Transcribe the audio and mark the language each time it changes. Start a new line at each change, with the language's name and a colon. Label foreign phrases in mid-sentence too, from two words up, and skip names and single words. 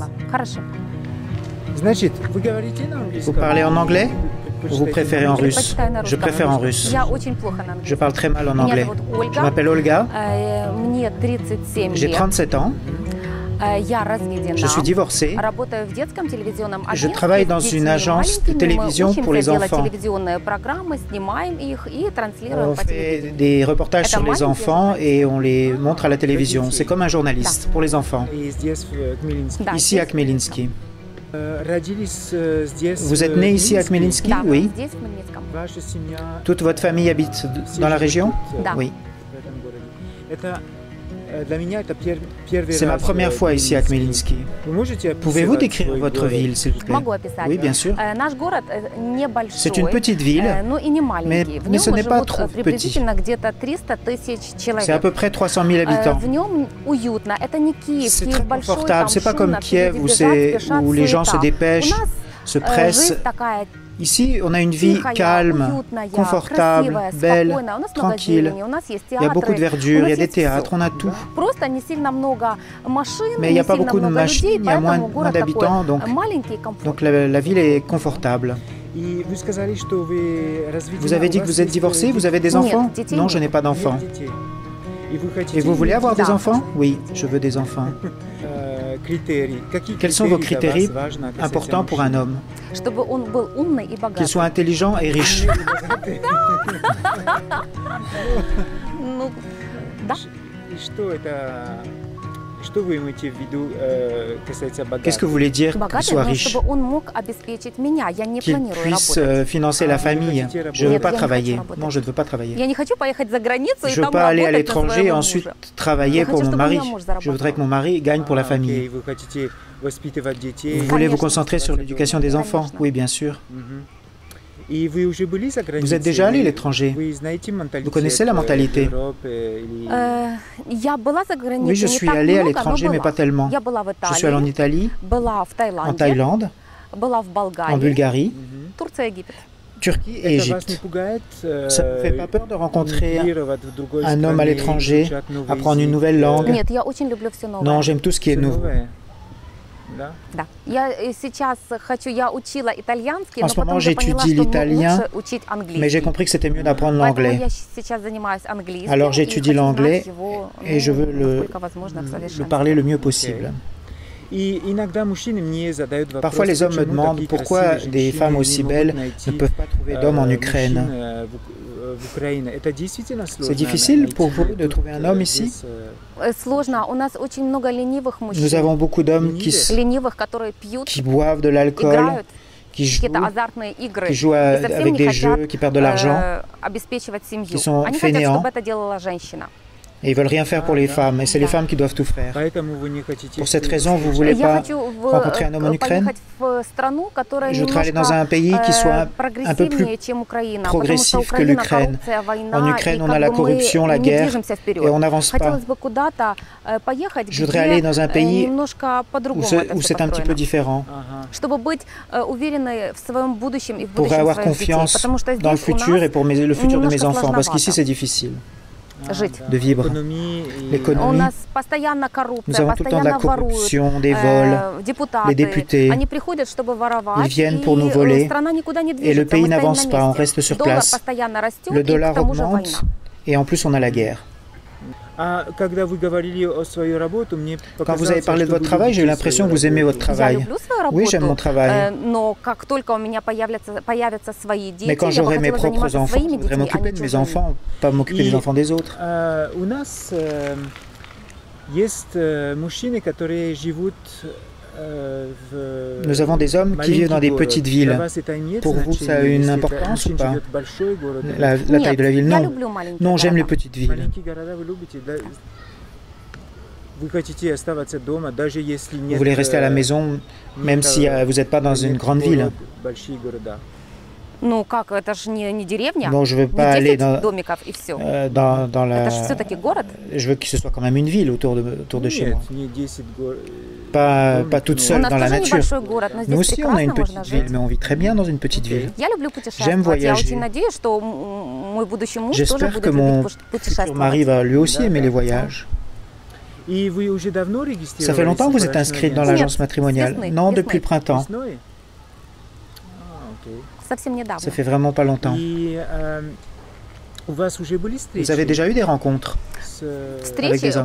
Russian: Хорошо.
French: Vous parlez en anglais ou vous préférez en russe? Je préfère en russe.
Russian: Я очень плохо на английском.
French: Je parle très mal en
Russian: Меня
French: anglais.
Russian: зовут
French: Je
Russian: Ольга.
French: m'appelle Olga,
Russian: Мне 37
French: j'ai
Russian: лет.
French: 37 ans,
Russian: Я разведена.
French: je suis divorcée.
Russian: Работаю в детском телевизионном
French: Je
Russian: агентстве.
French: travaille dans
Russian: с детьми
French: une agence de
Russian: маленькими.
French: télévision
Russian: Мы
French: pour les
Russian: учимся делать
French: enfants.
Russian: телевизионные программы, снимаем их и транслируем
French: On
Russian: по
French: fait
Russian: телевидению.
French: des reportages
Russian: Это
French: sur les
Russian: маленькие
French: enfants
Russian: журналисты.
French: et on les montre à la télévision. C'est comme un journaliste pour les enfants.
Russian: Да,
French: Ici à
Russian: здесь-
French: Khmelnytsky. Vous Vous êtes né ici à Khmelnytsky?
Russian: Да,
French: Oui.
Russian: здесь, в Хмельницком.
French: Toute votre famille habite dans la région?
Russian: Да.
French: Oui. C'est ma première fois ici à Khmelnytsky. Pouvez-vous décrire votre ville, s'il vous plaît?
Russian: Могу описать.
French: Oui, bien sûr.
Russian: Наш город небольшой.
French: C'est une petite ville,
Russian: но и не маленький. В
French: mais
Russian: нем
French: ce n'est pas
Russian: живут
French: trop
Russian: приблизительно где-то 300 тысяч человек.
French: c'est à peu près 300 000 habitants.
Russian: В нем уютно. Это не Киев.
French: C'est
Russian: Киев
French: très
Russian: большой,
French: confortable,
Russian: там
French: c'est pas comme
Russian: шумно, все
French: Kiev
Russian: люди
French: où,
Russian: бежат, спешат,
French: où les gens se
Russian: суета.
French: dépêchent,
Russian: У нас
French: se pressent.
Russian: жизнь такая
French: Ici, on a une vie
Russian: тихая,
French: calme,
Russian: уютная,
French: confortable,
Russian: красивая,
French: belle,
Russian: спокойная. У нас много
French: tranquille.
Russian: зелени, у нас есть
French: Il y a beaucoup de
Russian: театры,
French: verdure,
Russian: у
French: il y a
Russian: нас
French: des
Russian: есть всё.
French: théâtres, on a tout.
Russian: Просто не сильно много машин,
French: Mais il n'y a
Russian: не
French: pas
Russian: сильно
French: beaucoup de
Russian: много
French: machines,
Russian: людей,
French: il y a moins
Russian: поэтому город
French: d'habitants,
Russian: такой
French: donc-
Russian: маленький и комфортный.
French: Donc la ville est confortable. Vous avez dit que vous êtes divorcé, vous avez des enfants?
Russian: Нет, детей
French: Non,
Russian: нет.
French: je n'ai pas d'enfants. Et vous voulez avoir des
Russian: Да.
French: enfants? Oui, je veux des enfants. Quels sont vos critères importants pour un homme?
Russian: Чтобы он был умный и
French: Qu'il
Russian: богатый.
French: soit intelligent et riche.
Russian: Ну, да.
French: Qu'est-ce que vous voulez dire qu'il
Russian: Богатый,
French: soit
Russian: но
French: riche?
Russian: чтобы он мог обеспечить меня. Я не
French: Qu'il
Russian: планирую
French: puisse
Russian: работать.
French: financer la famille. Je ne veux
Russian: Нет,
French: pas
Russian: я не
French: travailler.
Russian: хочу работать.
French: Non, je ne veux pas travailler.
Russian: Я не хочу поехать за границу и
French: Je ne veux
Russian: там
French: pas aller à
Russian: работать на
French: l'étranger et
Russian: своего
French: ensuite
Russian: мужа.
French: travailler
Russian: Я
French: pour
Russian: хочу,
French: mon
Russian: чтобы
French: mari.
Russian: у меня муж
French: Je voudrais que mon mari gagne pour la famille. Vous voulez vous
Russian: Конечно.
French: concentrer sur l'éducation des enfants?
Russian: Конечно.
French: Oui, bien sûr. Vous êtes déjà allé à l'étranger? Vous connaissez la mentalité?
Russian: Я была за границей,
French: Oui, je
Russian: не
French: suis
Russian: так
French: allée à
Russian: много,
French: l'étranger,
Russian: но
French: mais
Russian: была.
French: pas tellement.
Russian: Я была в
French: Je suis allé en
Russian: Италии,
French: Italie,
Russian: была в
French: en
Russian: Таиланде,
French: Thaïlande,
Russian: была в
French: en
Russian: Болгарии,
French: Bulgarie,
Russian: Турция, Египет.
French: Turquie et Égypte. Ça ne fait pas peur de rencontrer un homme à l'étranger, apprendre une nouvelle langue?
Russian: Нет, я очень люблю все новое.
French: Non, j'aime tout ce qui est nouveau.
Russian: Да. Я сейчас хочу, я учила итальянский,
French: En
Russian: но
French: ce moment,
Russian: потом я поняла,
French: j'étudie
Russian: что
French: l'italien,
Russian: лучше учить английский.
French: Mais j'ai compris que c'était mieux d'apprendre
Russian: Поэтому
French: l'anglais.
Russian: я сейчас занимаюсь английским.
French: Alors,
Russian: и
French: j'étudie
Russian: хочу знать
French: l'anglais
Russian: его,
French: et je veux
Russian: насколько возможно, в
French: le
Russian: совершенстве.
French: parler le mieux possible. Parfois, les hommes me demandent pourquoi des femmes aussi belles ne peuvent pas trouver d'hommes en Ukraine. C'est difficile pour vous de trouver un homme ici?
Russian: Сложно. У нас очень много ленивых мужчин.
French: Nous avons beaucoup d'hommes
Russian: Ленивых, которые пьют,
French: qui boivent de l'alcool,
Russian: играют
French: qui jouent,
Russian: какие-то азартные игры
French: qui jouent
Russian: и совсем
French: avec
Russian: не
French: des
Russian: хотят
French: jeux, qui perdent de l'argent,
Russian: обеспечивать семью.
French: qui sont
Russian: Они хотят,
French: fainéants.
Russian: чтобы это делала женщина.
French: et ils veulent rien faire pour les femmes. Et c'est les femmes qui doivent tout faire. Pour cette raison, vous ne voulez
Russian: Я
French: pas
Russian: хочу
French: rencontrer un homme en Ukraine?
Russian: поехать в страну, которая
French: Je voudrais aller dans un pays qui soit un peu plus progressif que l'Ukraine. En Ukraine, on a la corruption, la guerre, et on n'avance pas.
Russian: Хотелось бы куда-то поехать,
French: Je voudrais aller dans un pays
Russian: немножко по-другому
French: où c'est un petit peu différent,
Russian: чтобы быть уверенной в своем будущем и в
French: pour
Russian: будущем
French: avoir
Russian: своих детей,
French: confiance
Russian: потому что
French: dans le
Russian: здесь у
French: futur et
Russian: нас
French: pour le futur de mes
Russian: немножко
French: enfants, parce qu'ici
Russian: сложновато
French: c'est difficile
Russian: жить.
French: de vivre.
Russian: У
French: L'économie,
Russian: нас постоянно коррупция,
French: nous avons tout le temps de la
Russian: постоянно воруют.
French: corruption, des vols,
Russian: Депутаты,
French: les députés,
Russian: они приходят, чтобы воровать,
French: ils viennent pour
Russian: и
French: nous voler,
Russian: страна никуда не
French: et le
Russian: движется,
French: pays
Russian: мы стоим
French: n'avance
Russian: на
French: pas, on
Russian: месте.
French: reste sur
Russian: Доллар
French: place.
Russian: постоянно растет,
French: Le
Russian: и к
French: dollar
Russian: тому же война.
French: augmente, et en plus on a la guerre. Quand vous avez parlé de votre travail, j'ai eu l'impression que vous aimez votre
Russian: Я
French: travail.
Russian: люблю свою работу,
French: Oui, j'aime mon travail.
Russian: но как только у меня появятся свои дети,
French: Mais quand
Russian: я бы
French: j'aurai mes
Russian: хотела
French: propres
Russian: заниматься
French: enfants, je
Russian: своими
French: voudrais
Russian: детьми, а
French: m'occuper
Russian: не
French: de mes
Russian: чужими.
French: enfants, pas m'occuper des enfants des autres. Nous avons des hommes qui vivent dans des petites villes. Pour vous, ça a une importance ou pas? La taille de la ville,
Russian: я
French: non.
Russian: люблю маленькие
French: Non, j'aime les
Russian: города.
French: petites villes. Vous voulez rester à la maison, même si vous n'êtes pas dans une grande ville.
Russian: Ну как, это же не деревня,
French: Bon, je veux
Russian: не
French: pas aller
Russian: 10 домиков и все.
French: dans la...
Russian: Это же все-таки город.
French: Je veux que ce soit quand même une ville autour de chez moi. Pas toute
Russian: У
French: seule
Russian: нас
French: dans la
Russian: тоже
French: nature.
Russian: небольшой город, но
French: Nous
Russian: здесь
French: aussi, on a une
Russian: прекрасно можно
French: petite ville,
Russian: жить.
French: mais on vit très bien dans une petite ville.
Russian: Я люблю
French: J'aime
Russian: путешествовать. Я
French: voyager.
Russian: очень надеюсь, что мой будущий муж тоже
French: J'espère
Russian: будет
French: que mon
Russian: любить
French: futur mari
Russian: путешествовать.
French: va lui aussi aimer les voyages. Ça fait longtemps que vous êtes inscrite dans l'agence matrimoniale? Non, depuis le printemps. Ça fait vraiment pas longtemps. Vous avez déjà eu des rencontres avec des hommes?